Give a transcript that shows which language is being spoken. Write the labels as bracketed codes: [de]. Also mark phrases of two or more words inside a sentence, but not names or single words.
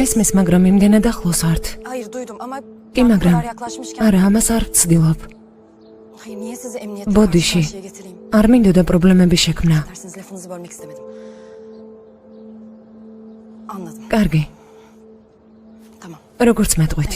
[ka] მესმის, მაგრამ იმდენად ახლოს ვართ. [tr] Hayır duydum ama [ka] კი, [tr] bu [ka] მაგრამ [tr] kadar yaklaşmışken. [ka] არა, ამას არ ვცდილობ. [tr] Hayır niye sizi emniyete [ka] Bodiში. [tr] karşı karşıya getireyim? [ka] არ მინდოდა პრობლემები შექმნა. [tr] Dersiniz lafınızı bölmek istemedim. Anladım. [ka] კარგი, [tr] Tamam. [ka] როგორც მეტყვით.